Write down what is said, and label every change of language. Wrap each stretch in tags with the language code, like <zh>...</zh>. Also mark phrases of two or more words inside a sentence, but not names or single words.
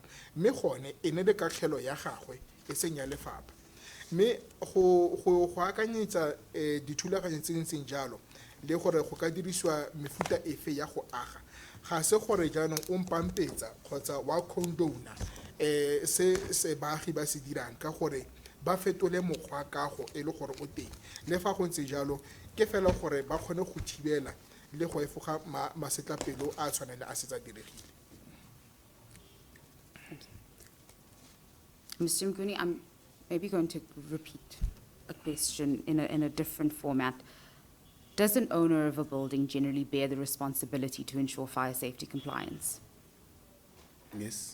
<tn>mme gone e ne le kakgelo ya gagwe e seng ya lefapha mme go akanyetsa dithulaganyo tse ntseng jalo le gore go ka dirisiwa mefuta efe ya go aga ga se gore jaanong o mpampetsa kgotsa wa condona se baagi ba se dirang ka gore ba fetole mokgwa kago e le gore o teng le fa go ntse jalo ke fela gore ba kgone go thibela le go efoga masetlapelo a tshwanele a setsa diregile.</tn> <en>Mr. Mguni, I'm maybe going to repeat a question in a different format. Does an owner of a building generally bear the responsibility to ensure fire safety compliance? Yes.</en>